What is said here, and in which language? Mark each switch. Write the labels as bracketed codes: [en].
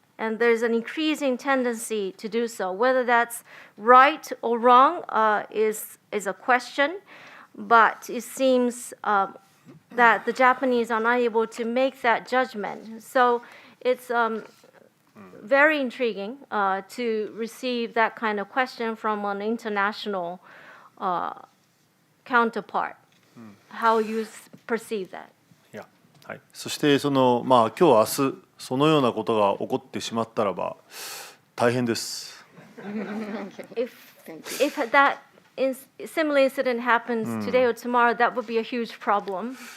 [en] And there's an increasing tendency to do so. Whether that's right or wrong is a question, but it seems that the Japanese are not able to make that judgment. So it's very intriguing to receive that kind of question from an international counterpart. How you perceive that? [ja] はい、そして今日明日そのようなことが起こってしまったらば大変です。 [en] If that similar incident happens today or tomorrow, that would be a huge problem.